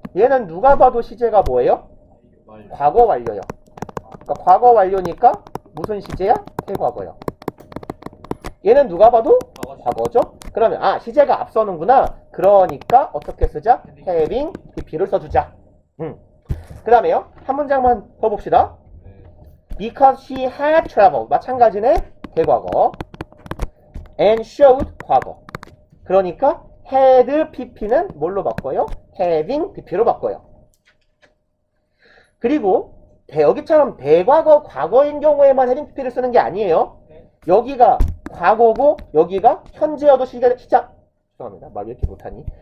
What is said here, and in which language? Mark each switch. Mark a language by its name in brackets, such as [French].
[Korean] 얘는 누가 봐도 시제가 뭐예요? 과거 완료요. 그러니까 과거 완료니까 무슨 시제야? 해과거요. 얘는 누가 봐도 과거죠? 그러면 시제가 앞서는구나. 그러니까 어떻게 쓰자? having pp를 써주자. 그 다음에요. 한 문장만 더 봅시다. [English] Because she had traveled. [Korean] 마찬가지네. 대과거. [English] And showed 과거. [Korean] 그러니까 had pp는 뭘로 바꿔요? having pp로 바꿔요. 그리고 여기처럼 대과거 과거인 경우에만 having pp를 쓰는 게 아니에요. 여기가 과거고 여기가 현재여도 죄송합니다. 말 왜 이렇게 못하니?